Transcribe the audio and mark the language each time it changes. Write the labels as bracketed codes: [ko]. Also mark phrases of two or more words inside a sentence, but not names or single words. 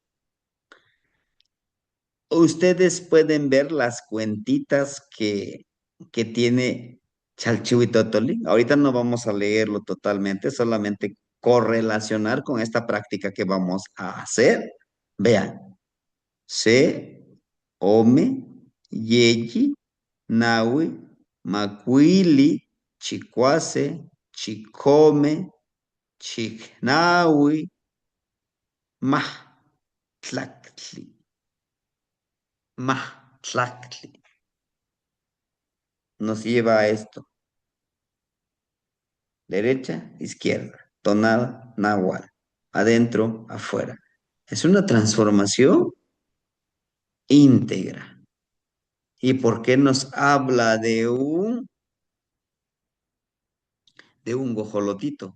[es] Ustedes pueden ver las cuentitas que tiene Chalchihu y Totoli. Ahorita no vamos a leerlo totalmente, solamente correlacionar con esta práctica que vamos a hacer. [nah] Vean, Se, Ome, Yeyi, Naui, Macuili, Chicuase, Chicome, Chicnaui, Mah, Tlactli, Mah, Tlactli. [es] Nos lleva a esto. Derecha, izquierda, tonada, náhuatl, adentro, afuera. Es una transformación íntegra. ¿Y por qué nos habla de un gojolotito?